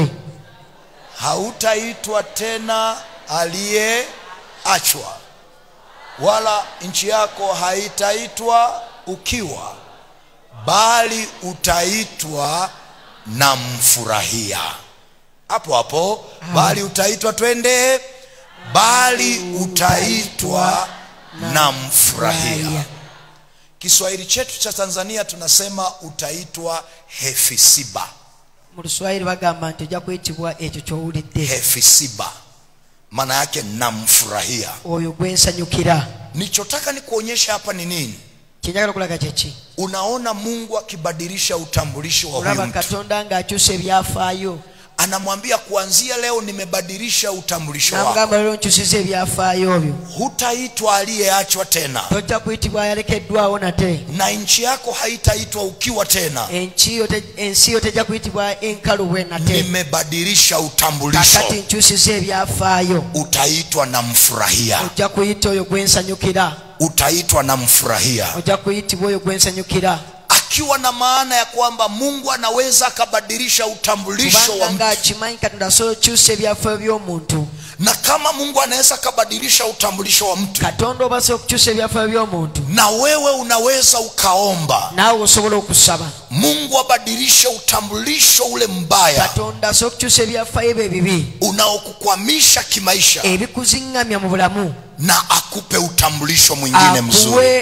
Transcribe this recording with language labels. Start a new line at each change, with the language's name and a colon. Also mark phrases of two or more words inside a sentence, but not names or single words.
Swahili: Hautaitwa tena aliyeachwa, wala nchi yako haitaitwa ukiwa, bali utaitwa na mfurahia. Hapo hapo, bali utaitwa, twende, bali utaitwa na mfurahia. Kiswahili chetu cha Tanzania tunasema utaitwa Hefisiba.
Ganda: Mu Kiswahili bagamba nti ojja kuyitibwa ekyo ky'owulidde.
Swahili: Hefisiba maana yake namfurahia,
Ganda: oyo gwensanyukira.
Swahili: Nichotaka nikuonyesha hapa ni nini?
Ganda: Kinjagala kulaga kyeki.
Swahili: Unaona Mungu akibadilisha utambulisho wa huyu mtu.
Ganda: Katonda ng'akyusa ebyafaayo.
Swahili: Anamwambia kuanzia leo nimebadilisha utambulisho wako.
Ganda: Namugamba lero nkyusiza ebyafaayo byo.
Swahili: Hutaitwa aliyeachwa tena.
Ganda: Tojja kuyitibwa yalekeddwawo nate.
Swahili: Na nchi yako haitaitwa ukiwa tena.
Ganda: Ensi yo tejja kuyitibwa enkalu nate.
Swahili: Nimebadilisha utambulisho.
Ganda: Kakati nkyusiza ebyafaayo.
Swahili: Utaitwa na mfurahia.
Ganda: Ojja kuyita oyo gwensanyukira.
Swahili: Utaitwa na mfurahia.
Ganda: Ojja kuyitibwa oyo gwensanyukira.
Swahili: akiwa na maana ya kwamba Mungu anaweza akabadilisha utambulisho wa mtu. Na kama Mungu anaweza kubadilisha utambulisho wa mtu, na wewe unaweza ukaomba Mungu abadilishe utambulisho ule mbaya unaokukwamisha kimaisha, na akupe utambulisho mwingine mzuri.